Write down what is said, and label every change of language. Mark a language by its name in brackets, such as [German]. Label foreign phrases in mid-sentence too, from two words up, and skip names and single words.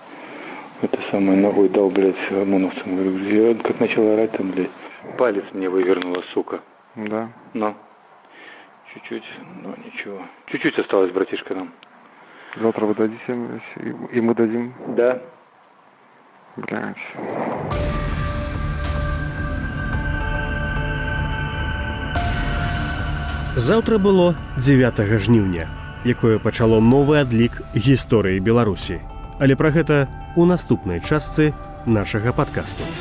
[Russian] Это самое, ногой дал, блядь, ОМОНовцам. Говорю, я как начал орать там, блядь, палец мне вывернула, сука. Да? Ну. Чуть-чуть, но ничего. Чуть-чуть осталось, братишка, нам. Завтра вы дадите, и мы дадим? Да. Блядь. [Belarusian] Заўтра было 9 жніўня, якое пачало новы адлік гісторыі Беларусі. Але пра гэта у наступнай частцы нашага падкасту.